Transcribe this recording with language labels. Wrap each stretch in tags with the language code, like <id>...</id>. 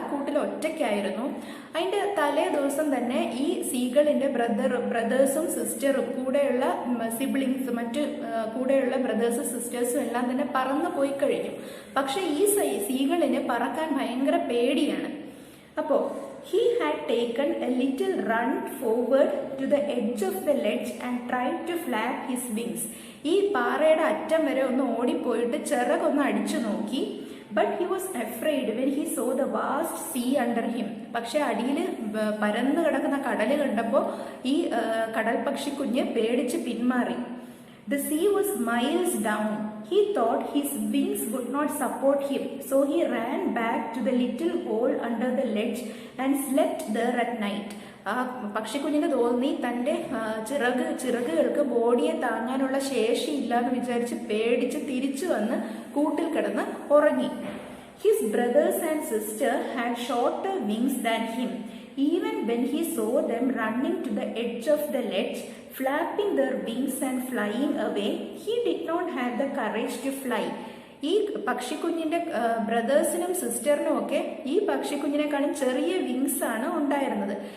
<ml>ആ കൂട്ടിൽ ഒറ്റയ്ക്കായിരുന്നു. അതിൻ്റെ തലേ ദിവസം തന്നെ ഈ സീഗളിന്റെ ബ്രദേഴ്സും സിസ്റ്ററും കൂടെയുള്ള സിബ്ലിങ്സ്, കൂടെയുള്ള ബ്രദേഴ്സും സിസ്റ്റേഴ്സും എല്ലാം തന്നെ പറന്നു പോയി കഴിഞ്ഞു. പക്ഷെ ഈ സീഗളിന് പറക്കാൻ ഭയങ്കര പേടിയാണ്. അപ്പോൾ</ml> <en>he had taken a little run forward to the edge of the ledge and tried to flap his wings.</en> <ml>ഈ പാറയുടെ അറ്റം വരെ ഒന്ന് ഓടിപ്പോയിട്ട് ചിറകൊന്ന് അടിച്ചു നോക്കി.</ml> <en>But he was afraid when he saw the vast sea under him.</en> <ml>പക്ഷെ അടിയിൽ പരന്നു കിടക്കുന്ന കടല് കണ്ടപ്പോൾ ഈ കടൽ പക്ഷിക്കുഞ്ഞ് പേടിച്ച് പിന്മാറി.</ml> <en>The sea was miles down. He thought his wings would not support him, so he ran back to the little hole under the ledge and slept there at night.</en> <ml>ആ പക്ഷിക്കുഞ്ഞിന് തോന്നി തൻ്റെ ചിറകുകൾക്ക് ബോഡിയെ താങ്ങാനുള്ള ശേഷിയില്ല എന്ന് വിചാരിച്ച് പേടിച്ച് തിരിച്ചു വന്ന് കൂട്ടിൽ കിടന്ന് ഉറങ്ങി.</ml> <en>His brothers and sister had shorter wings than him. Even when he saw them running to the edge of the ledge, flapping their wings and flying away, he did not have the courage to fly.</en> <ml>ഈ പക്ഷിക്കുഞ്ഞിന്റെ ബ്രദേഴ്സിനും സിസ്റ്ററിനും ഒക്കെ ഈ പക്ഷിക്കുഞ്ഞിനെക്കാളും ചെറിയ wings ആണ് ഉണ്ടായിരുന്നത്.</ml>